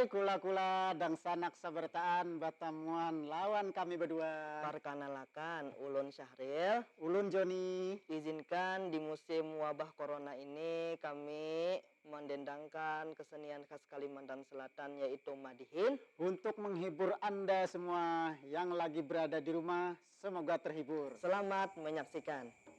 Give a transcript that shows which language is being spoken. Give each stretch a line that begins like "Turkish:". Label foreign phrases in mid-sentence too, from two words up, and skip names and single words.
Banjar: kula dan sanak sabertaan batamuan lawan kami berdua. Perkenalkan, Ulun Syahril. Ulun Joni.
Indonesian: Izinkan di musim wabah corona ini kami mendendangkan kesenian khas Kalimantan Selatan yaitu Madihin. Untuk menghibur Anda semua yang lagi berada di rumah, semoga terhibur. Selamat menyaksikan.